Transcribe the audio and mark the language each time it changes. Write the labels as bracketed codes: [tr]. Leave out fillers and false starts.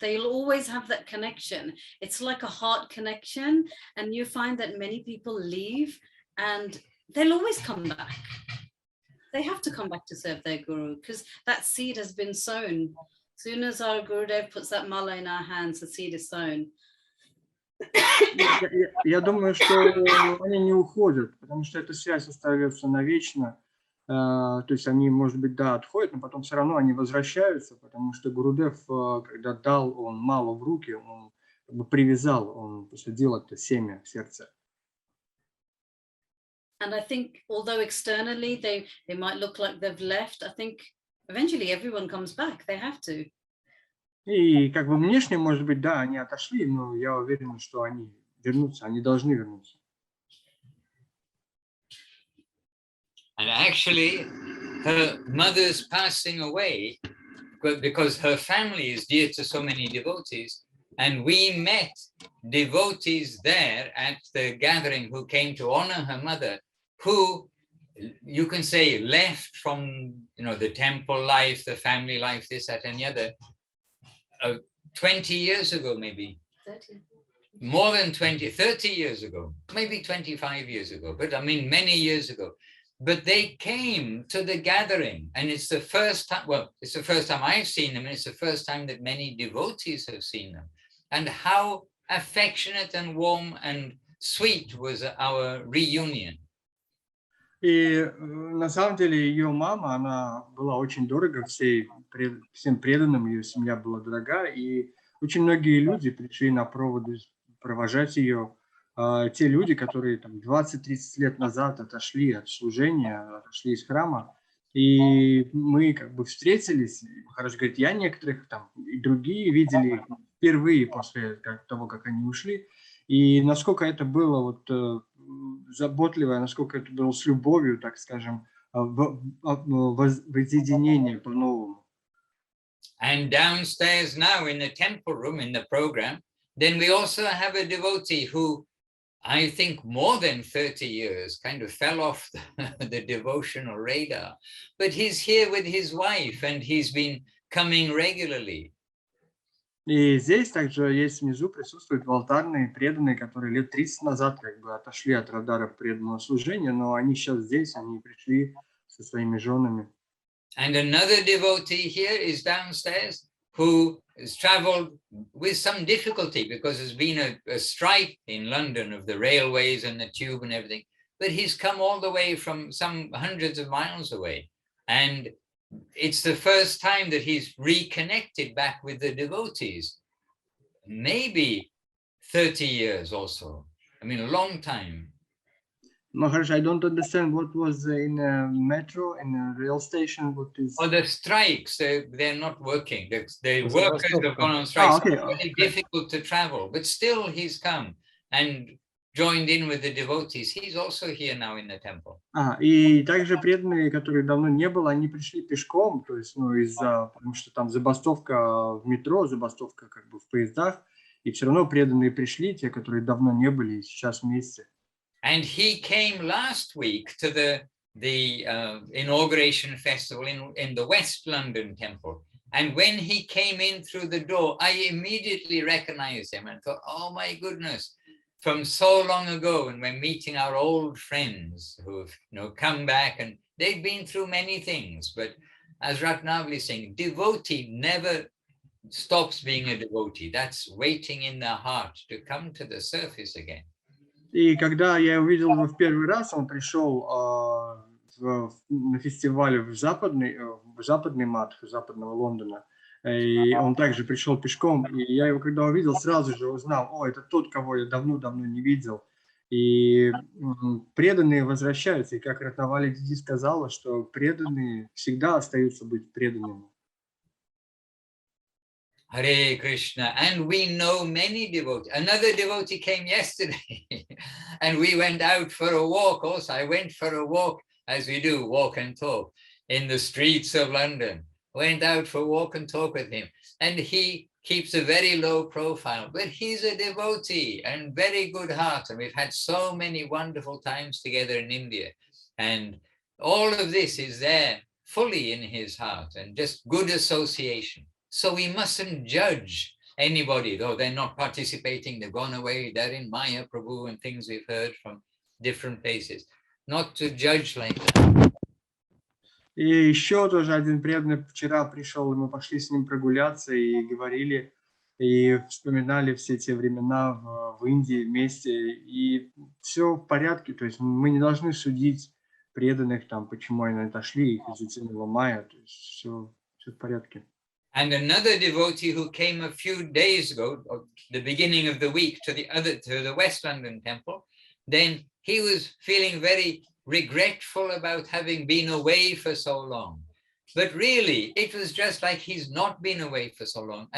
[en] They'll always have that connection. It's like a heart connection, and you find that many people leave and they'll always come back. They have to come back to serve their guru because that seed has been sown. As soon as our Gurudev puts that mala in our hands, the seed is sown. [ru] Я думаю, что они не уходят, потому что эта связь остается навечно. То есть они, может быть, да, отходят, но потом все равно они возвращаются, потому что Гурудев, когда дал он малу в руки, он как бы привязал, он посадил это семя в сердце. [en] And I think although externally they might look like they've left, I think eventually everyone comes back. They have to. [ru] И как бы внешне, может быть, да, они отошли, но я уверен, что они вернутся, они должны вернуться. [en] And actually, her mother's passing away because her family is dear to so many devotees. And we met devotees there at the gathering who came to honor her mother, who you can say left from, the temple life, the family life, this, that, and the other, 20 years ago, maybe. 30. More than 20, 30 years ago, maybe 25 years ago, but I mean, many years ago. But they came to the gathering, and it's the first time, well, it's the first time I've seen them, and it's the first time that many devotees have seen them. And how affectionate and warm and sweet was our reunion. [ru] И на самом деле ее мама, она была очень дорого всем преданным, ее семья была дорога, и очень многие люди пришли на проводы провожать ее. Те люди, которые там 20-30 лет назад отошли от служения, отошли из храма, и мы как бы встретились. Махарадж говорит, я некоторых там и другие видели впервые после того, как они ушли, и насколько это было вот заботливо, насколько это было с любовью, так скажем, воссоединение по-новому. [en] And downstairs now in the temple room, in the program, then we also have a devotee who I think more than 30 years kind of fell off the devotional radar, but he's here with his wife and he's been coming regularly. [ru] И здесь также есть внизу присутствуют алтарные преданные, которые лет 30 назад как бы отошли от радаров преданного служения, но они сейчас здесь, они пришли со своими женами. [en] And another devotee here is downstairs who has traveled with some difficulty because there's been a strike in London of the railways and the tube and everything, but he's come all the way from some hundreds of miles away. And it's the first time that he's reconnected back with the devotees. Maybe 30 years or so. I mean, a long time. Maharaj, I don't understand what was in a metro, in a rail station, what is... Oh, the strikes, they're not working. The workers have gone on strike. Okay. It's very difficult to travel, but still he's come and joined in with the devotees. He's also here now in the temple. [ru] И также преданные, которые давно не было, они пришли пешком, то есть, потому что там забастовка в метро, забастовка как бы в поездах, и все равно преданные пришли, те, которые давно не были, и сейчас вместе. [en] And he came last week to the inauguration festival in the West London temple. And when he came in through the door, I immediately recognized him and thought, oh my goodness, from so long ago, and we're meeting our old friends who have come back, and they've been through many things. But as Ratnavali is saying, devotee never stops being a devotee. That's waiting in the heart to come to the surface again. [ru] И когда я увидел его в первый раз, он пришел на фестивале в западный Мадху, западного Лондона, и он также пришел пешком, и я его когда увидел, сразу же узнал, это тот, кого я давно-давно не видел. И преданные возвращаются, и как Ратнавали Диди сказала, что преданные всегда остаются быть преданными. [en] Hare Krishna, and we know many devotees. Another devotee came yesterday, and we went out for a walk also. I went for a walk, as we do, walk and talk, in the streets of London. Went out for a walk and talk with him. and he keeps a very low profile, but he's a devotee and very good heart. And we've had so many wonderful times together in India. And all of this is there fully in his heart and just good association. So we mustn't judge anybody, though they're not participating, they've gone away, they're in Maya Prabhu and things we've heard from different places. Not to judge like that. [ru] И еще тоже один преданный вчера пришел, и мы пошли с ним прогуляться и говорили, и вспоминали все те времена в Индии вместе, и все в порядке, то есть мы не должны судить преданных, там, почему они отошли, их изучила Майя, то есть все в порядке. [en] And another devotee who came a few days ago, or the beginning of the week, to the West London temple, then he was feeling very regretful about having been away for so long. But really, it was just like he's not been away for so long.